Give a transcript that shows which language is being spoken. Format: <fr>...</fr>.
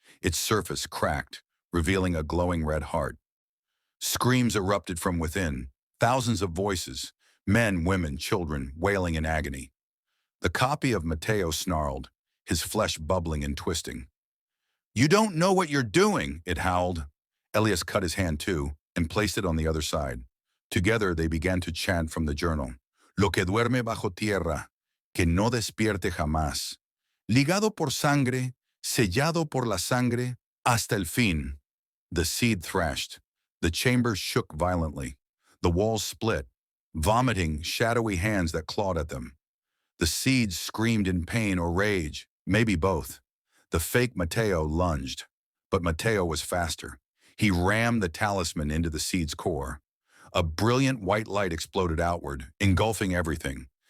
<en>Its surface cracked, revealing a glowing red heart. Screams erupted from within, thousands of voices, men, women, children, wailing in agony. The copy of Mateo snarled, his flesh bubbling and twisting. "You don't know what you're doing," it howled. Elias cut his hand too and placed it on the other side. Together they began to chant from the journal.</en> <es>"Lo que duerme bajo tierra, que no despierte jamás. Ligado por sangre, sellado por la sangre, hasta el fin."</es> <en>The seed thrashed. The chamber shook violently. The walls split, vomiting shadowy hands that clawed at them. The seed screamed in pain or rage, maybe both. The fake Mateo lunged, but Mateo was faster. He rammed the talisman into the seed's core. A brilliant white light exploded outward, engulfing everything.</en>